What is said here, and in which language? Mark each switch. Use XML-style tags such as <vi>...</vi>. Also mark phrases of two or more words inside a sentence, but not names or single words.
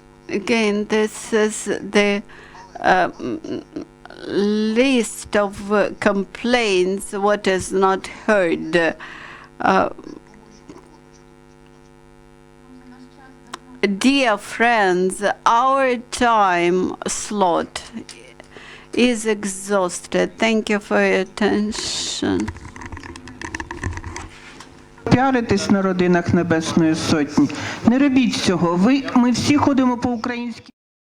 <en>Again, this is the list of complaints, what is not heard. Dear friends, our time slot is exhausted. Thank you for your attention.</en> <uk>Піаритесь на родинах Небесної Сотні. Не робіть цього. Ми всі ходимо по українській</uk>